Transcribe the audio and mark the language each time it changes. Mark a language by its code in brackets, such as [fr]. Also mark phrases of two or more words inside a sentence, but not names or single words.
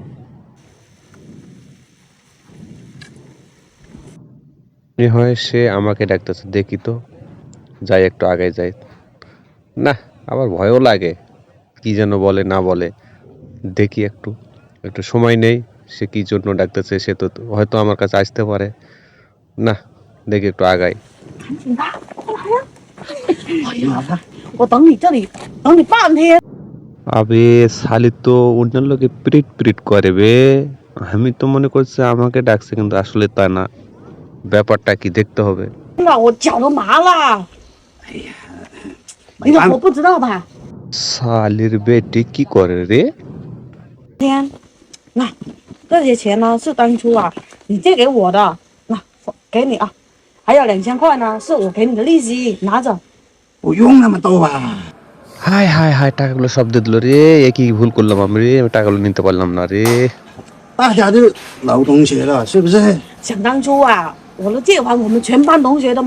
[bn] মনে হয় সে আমাকে ডাকতেছে, দেখি তো, যাই একটু আগে যাই। না, আবার ভয়ও লাগে, কি যেন বলে না বলে। দেখি একটু, একটু সময় নেই, সে কি জন্য ডাকতেছে, সে তো হয়তো আমার কাছে আসতে পারে। না, দেখি একটু আগাই। [zh] 警察，快来呀！哎呀，我等你这里等你半天。 [bn] আবে শালি তো অন্য লোকে পিরিট পিরিট করে বে। আমি তো মনে করছি আমাকে ডাকছে, কিন্তু আসলে তা না। ব্যাপারটা কি দেখতে হবে। [zh] 我脚都麻了。哎呀，你老婆不知道吧？ [bn] শালির বেটি কি করে রে? [zh] 天，那这些钱呢是当初啊你借给我的，那给你啊，还有2000块呢是我给你的利息，拿着。不用那么多吧？ [bn] হায় হায় হায়, টাকাগুলো সব দিয়ে দিল রে। এ কি ভুল করলাম আমি রে, আমি টাকাগুলো নিতে পারলাম না রে। [zh] 大家都老同学了，是不是？想当初啊，我的借款我们全班同学都没。